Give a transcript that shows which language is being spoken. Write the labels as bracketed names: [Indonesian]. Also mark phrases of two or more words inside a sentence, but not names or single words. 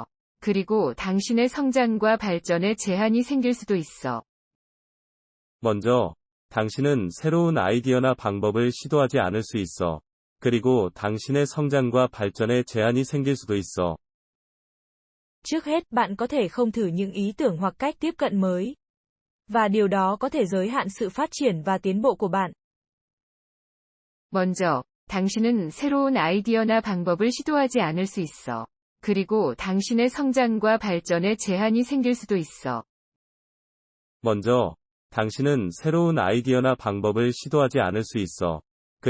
[Korean] 그리고 당신의 성장과 발전에 제한이 생길 수도 있어. 먼저, 당신은 새로운 아이디어나 방법을 시도하지 않을 수 있어. 그리고 당신의 성장과 발전에 제한이 생길 수도 있어. [Vietnamese] Trước hết, bạn có thể không thử những ý tưởng hoặc cách tiếp cận mới. Và điều đó có thể giới hạn sự phát triển và tiến bộ của bạn. [Korean] 먼저, 당신은 새로운 아이디어나 방법을 시도하지 않을 수 있어. 그리고 당신의 성장과 발전에 제한이 생길 수도 있어. 먼저, 당신은 새로운 아이디어나 방법을 시도하지 않을 수 있어.